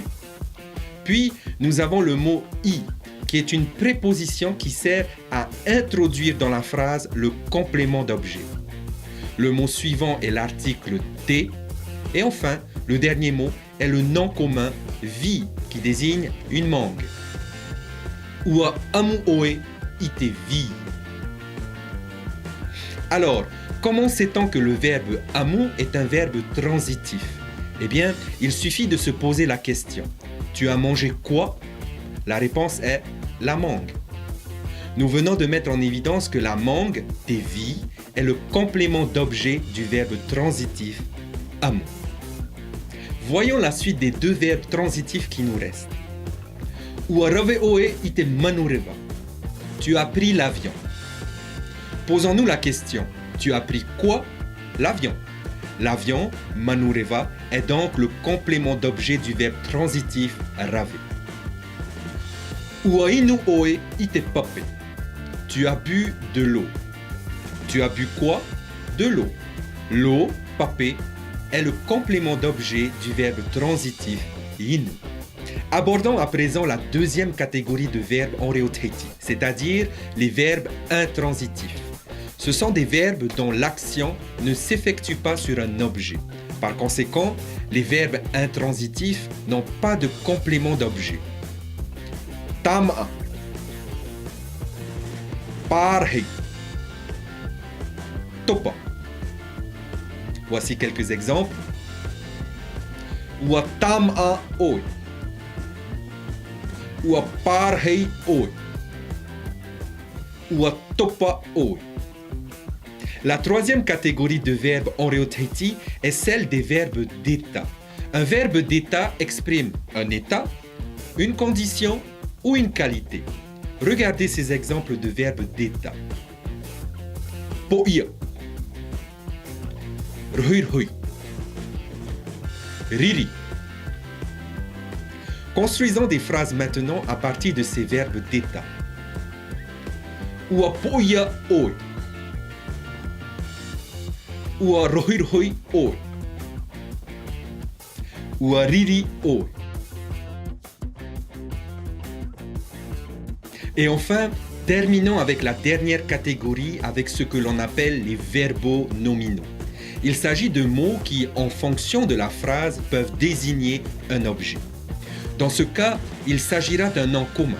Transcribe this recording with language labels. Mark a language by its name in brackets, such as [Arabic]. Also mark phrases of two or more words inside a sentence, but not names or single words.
[French] Puis, nous avons le mot i, qui est une préposition qui sert à introduire dans la phrase le complément d'objet. Le mot suivant est l'article t. Et enfin, le dernier mot est le nom commun vi, qui désigne une mangue. [Tahitian] Ua amu oe ite vi. [French] Alors, comment sait-on que le verbe amu est un verbe transitif? Eh bien, il suffit de se poser la question. Tu as mangé quoi? La réponse est la mangue. Nous venons de mettre en évidence que la mangue, [Tahitian] te vi, [French] est le complément d'objet du verbe transitif amu. Voyons la suite des deux verbes transitifs qui nous restent. [Tahitian] Ua rave oe ite manureva. [French] Tu as pris l'avion. Posons-nous la question. Tu as pris quoi? L'avion. L'avion, manureva, est donc le complément d'objet du verbe transitif rave. [Tahitian] Ua inu oe ite pape. [French] Tu as bu de l'eau. Tu as bu quoi? De l'eau. L'eau, pape, est le complément d'objet du verbe transitif inu. Abordons à présent la deuxième catégorie de verbes en Reo-Tahiti, c'est-à-dire les verbes intransitifs. Ce sont des verbes dont l'action ne s'effectue pas sur un objet. Par conséquent, les verbes intransitifs n'ont pas de complément d'objet. [Tahitian] Tama, parhei, topa. [French] Voici quelques exemples. [Tahitian] Ua tama oi. Ua parhei oi. Ua topa oi. [French] La troisième catégorie de verbes en Reo-Tahiti est celle des verbes d'état. Un verbe d'état exprime un état, une condition ou une qualité. Regardez ces exemples de verbes d'état. [Tahitian] Poia. Rhuirhui. Riri. [French] Construisons des phrases maintenant à partir de ces verbes d'état. [Tahitian] Ua poia oi. Ua rhuirhui oi. Ua riri oi. [French] Et enfin, terminons avec la dernière catégorie avec ce que l'on appelle les verbaux nominaux. Il s'agit de mots qui, en fonction de la phrase, peuvent désigner un objet. Dans ce cas, il s'agira d'un nom commun.